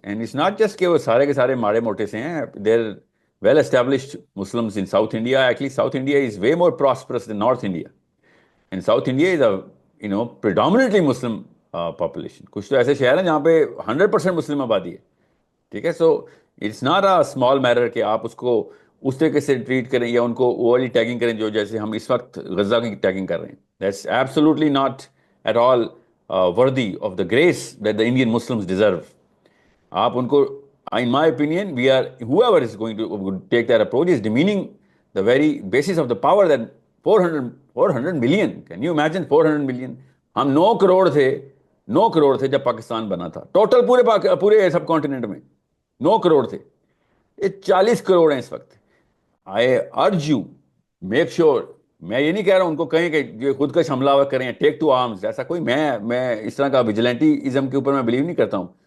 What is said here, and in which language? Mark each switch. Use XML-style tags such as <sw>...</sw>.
<en>And it's not just</en> <ur>کہ وہ سارے کے سارے ماڑے موٹے سے ہیں.</ur> <en>They're well established Muslims in South India. Actually South India is way more prosperous than North India, and South India is a predominantly Muslim population.</en> <ur>کچھ تو ایسے شہر ہیں جہاں پہ 100% مسلم آبادی ہے, ٹھیک ہے.</ur> <en>so it's not a small matter</en> <ur>کہ آپ اس کو اس طریقے سے ٹریٹ کریں یا ان کو اوورلی ٹیگنگ کریں جو جیسے ہم اس وقت غزہ کی ٹیگنگ کر رہے ہیں.</ur> <en>That's absolutely not at all worthy of the grace that the Indian Muslims deserve.</en> <ur>آپ ان کو,</ur> <en>in my opinion, whoever is going to take that approach is demeaning the very basis of the power that 400 million. Can you imagine 400 million?</en> <ur>ہم 9 کروڑ تھے جب پاکستان بنا تھا, total پورے سب continent میں 9 کروڑ تھے. یہ 40 کروڑ ہیں اس وقت.</ur> <en>I urge you, make sure,</en> <ur>میں یہ نہیں کہہ رہا ہوں ان کو کہیں کہ جو خود کش حملہ کریں,</ur> <en>take to arms,</en> <ur>ایسا کوئی میں اس طرح کا ویجیلنٹیزم کے اوپر میں بلیو نہیں کرتا ہوں.</ur>